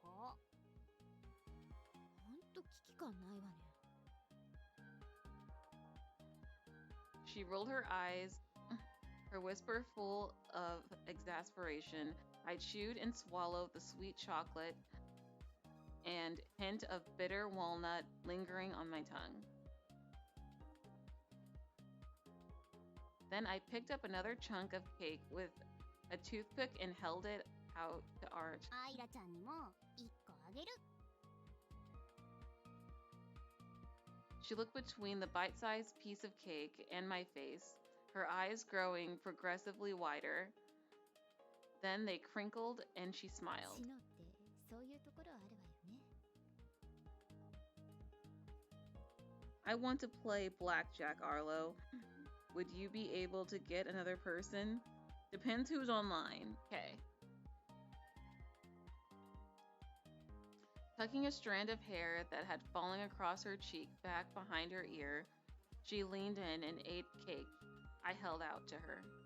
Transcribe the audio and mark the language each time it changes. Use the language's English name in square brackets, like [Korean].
[Japanese] ほんと危機感ないわね。 [English] She rolled her eyes, her whisper full of exasperation. I chewed and swallowed the sweet chocolate and hint of bitter walnut lingering on my tongue. Then I picked up another chunk of cake with a toothpick and held it out to Arch. [Japanese] アイラちゃんにも1個あげる。 [English] She looked between the bite-sized piece of cake and my face, her eyes growing progressively wider. Then they crinkled and she smiled. [Japanese] シノってそういうところあるわよね。 [English] I want to play blackjack, Arlo. Would you be able to get another person? Depends who's online. Okay. Tucking a strand of hair that had fallen across her cheek back behind her ear, she leaned in and ate cake I held out to her.